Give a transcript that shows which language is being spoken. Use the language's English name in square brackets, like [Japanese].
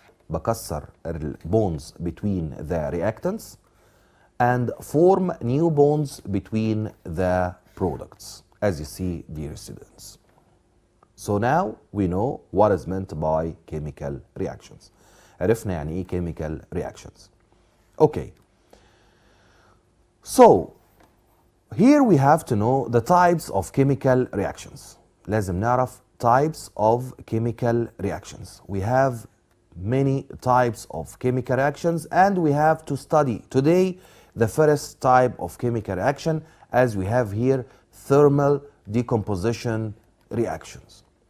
[Arabic] بكسر [English] bonds between the reactants and form new bonds between the products, as you see, dear students. So now we know what is meant by chemical reactions. [Arabic] عرفنا يعني ايه chemical reactions. [English] Okay. So here we have to know the types of chemical reactions. [Arabic] لازم نعرف types of chemical reactions. [English] We have many types of chemical reactions, and we have to study today the first type of chemical reaction, as we have here thermal decomposition reactions.